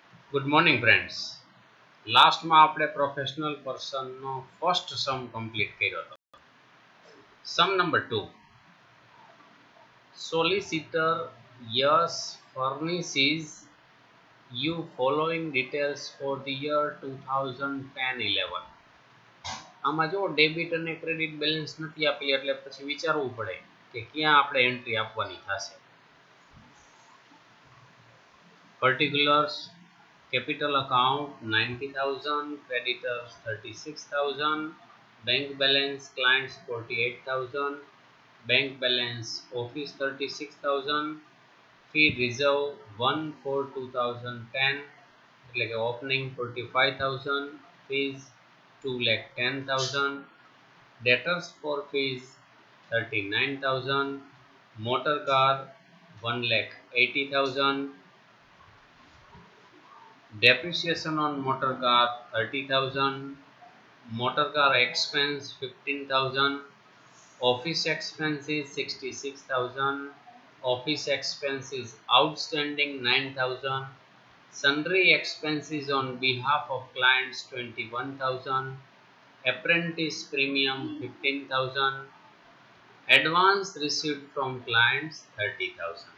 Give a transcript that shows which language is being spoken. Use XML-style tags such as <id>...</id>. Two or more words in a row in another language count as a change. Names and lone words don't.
<en>good morning friends.</en> <gu>લાસ્ટમાં આપણે પ્રોફેશનલ પર્સનનો</gu> <en>first sum complete</en> <gu>કર્યો હતો.</gu> <en>sum number 2. solicitor yes furnishes you following details for the year 2010-11.</en> <gu>આમાં જો ડેબિટ અને</gu> <en>credit balance</en> <gu>નથી આપેલી એટલે પછી વિચારવું પડે કે ક્યાં આપણે એન્ટ્રી આપવાની થશે.</gu> <en>Particulars: capital account 90,000, creditors 36,000, bank balance clients 48,000, bank balance office 36,000, fee reserve 1 for 2010</en> <gu>એટલે કે</gu> <en>opening 45,000, fees 2,10,000, debtors for fees 39,000, motor car 1,80,000, depreciation on motor car 30,000, motor car expense 15,000, office expenses 66,000, office expenses outstanding 9,000, sundry expenses on behalf of clients 21,000, apprentice premium 15,000, advance received from clients 30,000.</en>